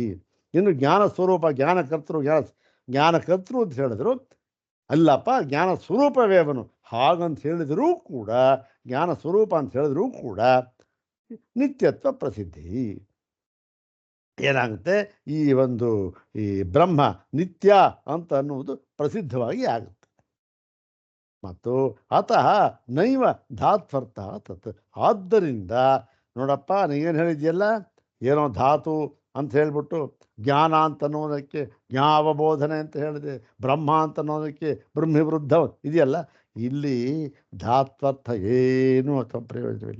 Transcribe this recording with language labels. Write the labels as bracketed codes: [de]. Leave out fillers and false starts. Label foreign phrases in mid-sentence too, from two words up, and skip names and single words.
[kn] ಇನ್ನು ಜ್ಞಾನ ಸ್ವರೂಪ, ಜ್ಞಾನಕರ್ತೃ ಅಂತ ಹೇಳಿದ್ರು, ಅಲ್ಲಪ್ಪ ಜ್ಞಾನ ಸ್ವರೂಪವೇ ಅವನು, ಹಾಗಂತ ಹೇಳಿದರೂ ಕೂಡ, ಜ್ಞಾನ ಸ್ವರೂಪ ಅಂತ ಹೇಳಿದ್ರೂ ಕೂಡ [sa] ನಿತ್ಯತ್ವ ಪ್ರಸಿದ್ಧಿ. [kn] ಏನಾಗುತ್ತೆ? ಈ ಬ್ರಹ್ಮ ನಿತ್ಯ ಅಂತ ಅನ್ನುವುದು ಪ್ರಸಿದ್ಧವಾಗಿ ಆಗುತ್ತೆ. [sa] ಮತ್ತು ಅತಃ ನೈವ ಧಾತ್ವರ್ಥ ತತ್. [kn] ಆದ್ದರಿಂದ ನೋಡಪ್ಪ, ನೀವೇನು ಹೇಳಿದ್ಯಲ್ಲ, ಏನೋ ಧಾತು ಅಂತ ಹೇಳ್ಬಿಟ್ಟು ಜ್ಞಾನ ಅಂತ ಅನ್ನೋದಕ್ಕೆ ಜ್ಞಾವಬೋಧನೆ ಅಂತ ಹೇಳಿದೆ, ಬ್ರಹ್ಮ ಅಂತ ಅನ್ನೋದಕ್ಕೆ [sa] ಬ್ರಹ್ಮಿ ವೃದ್ಧ [kn] ಇದೆಯಲ್ಲ, ಇಲ್ಲಿ ಧಾತ್ವರ್ಥ ಏನೂ ಅಥವಾ ಪ್ರಯೋಜನವಿಲ್ಲ.